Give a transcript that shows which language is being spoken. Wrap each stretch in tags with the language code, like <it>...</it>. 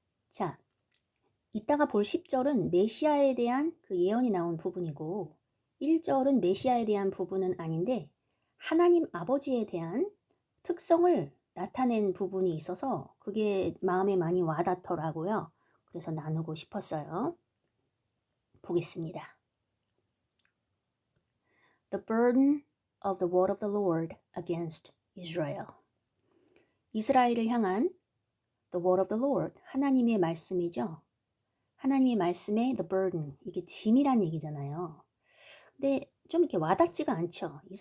<ko>자, 이따가 볼 10절은 메시아에 대한 그 예언이 나온 부분이고, 1절은 메시아에 대한 부분은 아닌데 하나님 아버지에 대한 특성을 나타낸 부분이 있어서 그게 마음에 많이 와닿더라고요. 그래서 나누고 싶었어요. 보겠습니다.</ko> <en>The burden of the word of the Lord against Israel.</en> <ko>이스라엘을 향한</ko> <en>the word of the Lord,</en> <ko>하나님의 말씀이죠. 하나님의 말씀의</ko> <en>the burden,</en> <ko>이게 짐이란 얘기잖아요. 근데 좀 이렇게 와닿지가 않죠.</ko>